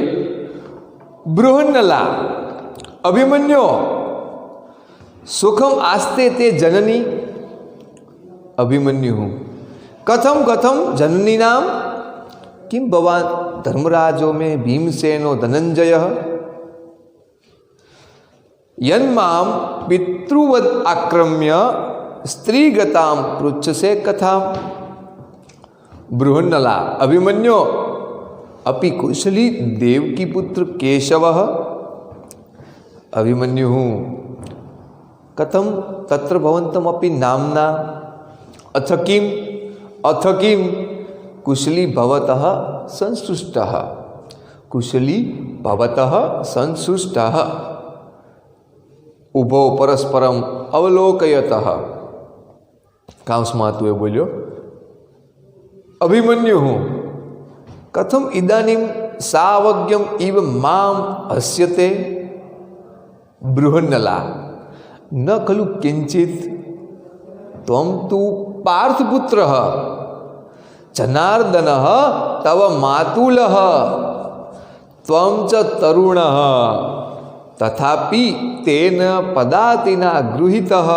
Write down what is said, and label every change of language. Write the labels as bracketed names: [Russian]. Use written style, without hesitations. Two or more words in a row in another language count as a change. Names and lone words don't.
[Sanskrit] બૃહન્નલા અભિમન્યો સુખમ આસ્તે તે જનની, અભિમન્યુ કથમ કથમ જનની નામ, કિમ ભવાન ધર્મરાજો મેં ભીમસેનો ધનંજય યન્મામ પિતૃવદ આક્રમ્ય સ્ત્રીગતામ પૃચ્છસે કથા. બૃહન્નલા અભિમન્યો અપि કુશલી દેવકી પુત્ર કેશવ, અભિમન્યુ કથમ તત્ર ભવંતમ અપि નામના, અથ કિમ कुशली भवतः संसृष्टः, कुशली भवतः संसृष्टः, उभो परस्परम अवलोकयतः. [Gujarati] કાંસમાં તું એ બોલ્યો [Sanskrit] અભિમન્યુ કથમ ઇદાનીમ સાવજ્ઞમ ઇવ મામ હસ્યતે. બૃહન્નલા ન ખલુ કિંચિત ત્વમ તુ પાર્થપુત્રઃ જનાર્દન તવ માતુલ ત્વમ ચ તરુણ તથાપિ તેન પદાતિના ગૃહિત.